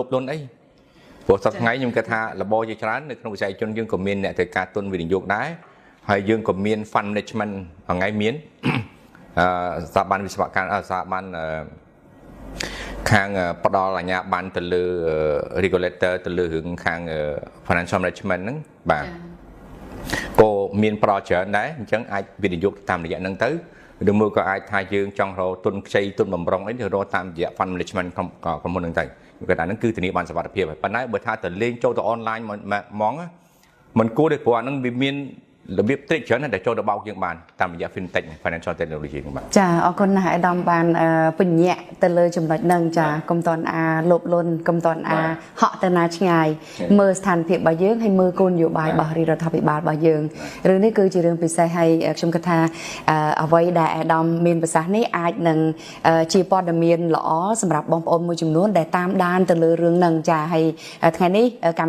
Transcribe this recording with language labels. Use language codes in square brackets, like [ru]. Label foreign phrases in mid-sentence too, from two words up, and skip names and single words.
[km] លន់អីព្រោះសប្តាហ៍ថ្ងៃខ្ញុំគិតថារបបជាច្រើននៅក្នុងវិស័យជនយើងក៏មានអ្នកត្រូវការទុនវិនិយោគដែរហើយយើងក៏មាន [en] fund management [km] ថ្ងៃមានស្ថាប័នវិ ស្វកម្មស្ថាប័នខាងផ្ដល់អាជ្ញាប័ណ្ណទៅលើ regulator ទៅលើរឿងខាង [en] financial management [km] ហ្នឹងបាទក៏មានប្រចច្រើនដែរអញ្ចឹងអាចវិនិយោគតាមរយៈហ្នឹងទៅឬមួយក៏អាចថាយើងចង់រកទុនខ្ចីទុនបំរុងអីទៅរកតាមរយៈ [en] fund management [km] ក្រុមហ៊ុនហ្នឹងទៅគឺថាហ្នឹងគឺធានាបានសុវត្ថិភាពហើយប៉ុន្តែបើថាទៅលេងចូលទៅ online ហ្មងមិនគួរទេព្រោះអាហ្នឹងវាមានរបៀប trick ច្រើនដែលចូលទៅបោកយើងបានតាមរយៈ [en] fintech financial technology [km] ហ្នឹងបាទ ចាអរគុណណាស់អាដាមបានបញ្ញាក់ទៅលើចំណុចហ្នឹងចាកុំតន់អាលោភលន់កុំតន់អាហក់ទៅណាឆ្ងាយមើលស្ថានភាពរបស់យើងហើយមើលគោលនយោបាយរបស់រដ្ឋាភិបាលរបស់យើងរឿងនេះគឺជា រឿងពិសេសហើយខ្ញុំគិតថាអ្វីដែលអាដាមមានប្រសាសន៍នេះអាចនឹងជាព័ត៌មានល្អសម្រាប់បងប្អូនមួយចំនួនដែលតាមដានទៅលើរឿងហ្នឹងចាហើយថ្ងៃនេះកម្មវិ